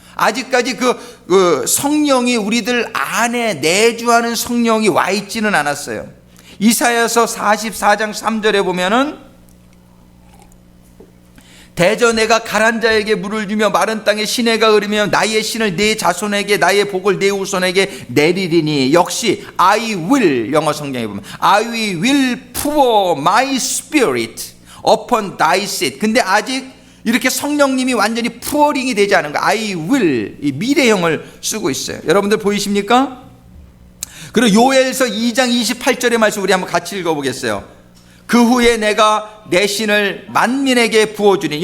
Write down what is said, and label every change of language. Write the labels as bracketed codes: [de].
[ko] 아직까지 그 성령이 우리들 안에 내주하는 성령이 와 있지는 않았어요. 이사야서 44장 3절에 보면은 대저 내가 가란 자에게 물을 주며 마른 땅에 시내가 흐르며 나의 신을 내 자손에게 나의 복을 내 후손에게 내리리니. 역시 [en] I will, [ko] 영어 성경에 보면 [en] I will pour my spirit upon thy seed. [ko] 근데 아직 이렇게 성령님이 완전히 푸어링이 되지 않은 거. I will, 이 미래형을 쓰고 있어요. 여러분들 보이십니까? 그리고 요엘서 2장 28절의 말씀 우리 한번 같이 읽어보겠어요. 그 후에 내가 내 신을 만민에게 부어주니.